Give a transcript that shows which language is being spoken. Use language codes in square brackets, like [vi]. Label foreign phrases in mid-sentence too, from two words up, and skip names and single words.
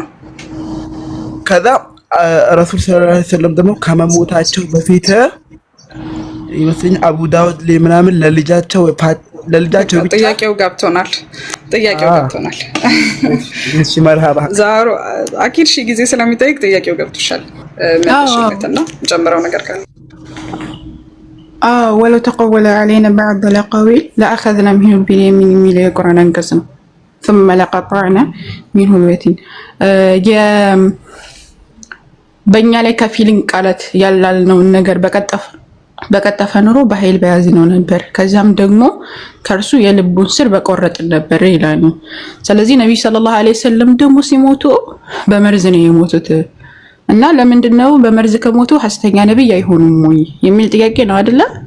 [am] ከዛ ረሱል [ar] صلى الله عليه وسلم [am] ደግሞ ከመሞታቸው በፊት ይመስለኛል አቡ ዳውድ ላይ ምናምን ለልጃቸው ብቻ ጥያቄው ገብቶናል። እሺ መርሃባ ዛሩ አኪድ ሺ ጊዜ ስለሚጠይቅ ጥያቄው ገብቶሻል። መልሽለትና ጨምረው ነገር ካለ [ar] ولو تقول علينا بعض الأقاويل لأخذنا منه باليمين [am] የሚለው የቁርአን አንቀጽ ነው። [ar] ثم لقطعنا منه الوتين [am] በእኛ ላይ ከፊልን ቃላት ያላልነው ነገር በቀጠፈ ኑሮ በኃይል በያዝነው ነበር፣ ከዛም ደግሞ ከርሱ የልቡን ስር በቆረጥን ነበር ይላል። ስለዚህ ነብይ [ar] صلى الله عليه وسلم [am] ደግሞ ሲሞቱ በመርዝ ነው የሞቱት እና ለምንድነው በመርዝ ከሞቱ ሐሰተኛ ነብይ አይሆኑም ወይ የሚል ጥያቄ ነው አይደለ?